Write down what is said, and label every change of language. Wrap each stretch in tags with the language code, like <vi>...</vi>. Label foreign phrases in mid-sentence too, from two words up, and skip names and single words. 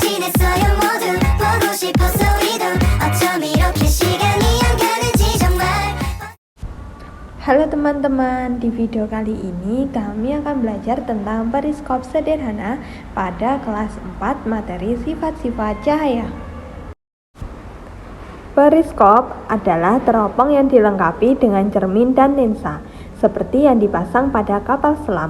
<ko>있어요 모두 보고 싶어서 우리도 어쩜 이렇게 시간이 안 가는지 정말.</ko> <id>Halo teman-teman, di video kali ini kami akan belajar tentang periskop sederhana pada kelas 4 materi sifat-sifat cahaya. Periskop adalah teropong yang dilengkapi dengan cermin dan lensa, seperti yang dipasang pada kapal selam.</id>